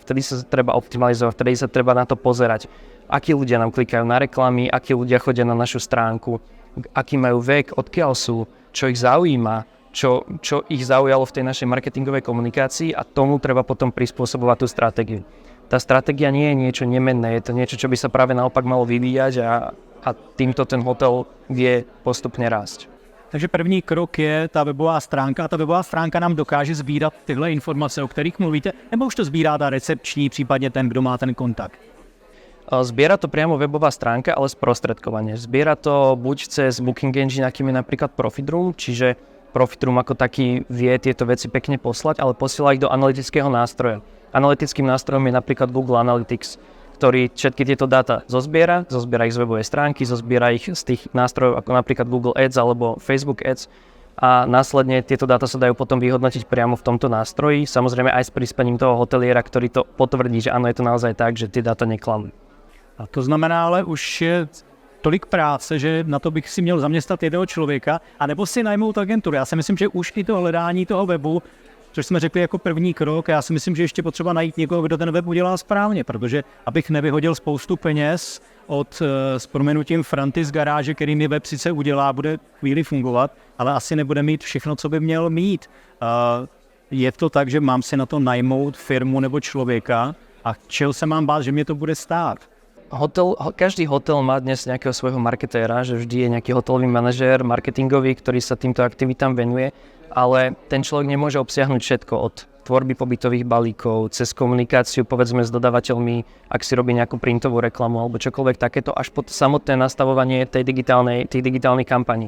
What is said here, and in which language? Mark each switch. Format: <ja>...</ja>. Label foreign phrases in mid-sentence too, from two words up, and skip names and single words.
<sk>Vtedy sa treba optimalizovať, vtedy sa treba na to pozerať. Akí ľudia nám klikajú na reklamy, akí ľudia chodia na našu stránku, aký majú vek, odkiaľ sú, čo ich zaujíma, čo ich zaujalo v tej našej marketingovej komunikácii a tomu treba potom prispôsobovať tú stratégiu. Tá stratégia nie je niečo nemenné, je to niečo, čo by sa práve naopak malo vyvíjať a týmto ten hotel vie postupne rásť.</sk> <cs>Takže první krok je ta webová stránka a ta webová stránka nám dokáže sbírat tyhle informace, o kterých mluvíte, nebo už to sbírá ta recepční, případně ten, kdo má ten kontakt?</cs> <sk>Zbiera to priamo webová stránka, ale sprostredkovanie. Zbiera to buď cez</sk> <en>booking engine,</en> <sk>akým je napríklad Profitroom, čiže Profitroom ako taký vie tieto veci pekne poslať, ale posiela ich do analytického nástroja. Analytickým nástrojom je napríklad Google Analytics, ktorý všetky tieto dáta zozbiera ich z webovej stránky, zozbiera ich z tých nástrojov ako napríklad Google Ads alebo Facebook Ads a následne tieto dáta sa dajú potom vyhodnotiť priamo v tomto nástroji, samozrejme aj s prispaním toho hoteliera, ktorý to potvrdí, že áno, je to naozaj tak, že tie dáta neklamú.</sk> <cs>A to znamená, ale už je tolik práce, že na to bych si měl zaměstnat jednoho člověka, anebo si najmout agenturu. Já si myslím, že už i to hledání toho webu, což jsme řekli jako první krok, já si myslím, že ještě potřeba najít někoho, kdo ten web udělá správně, protože abych nevyhodil spoustu peněz od s prominutím Franty z garáže, který mi web sice udělá, bude chvíli fungovat, ale asi nebude mít všechno, co by měl mít. Je to tak, že mám si na to najmout firmu nebo člověka a čeho se mám bát, že mě to bude stát?</cs> <sk>Každý hotel má dnes nejakého svojho marketéra, že vždy je nejaký hotelový manažér, marketingový, ktorý sa týmto aktivitám venuje, ale ten človek nemôže obsiahnuť všetko od tvorby pobytových balíkov, cez komunikáciu povedzme s dodávateľmi, ak si robí nejakú printovú reklamu alebo čokoľvek takéto, až po samotné nastavovanie tých digitálnych kampaní.</sk>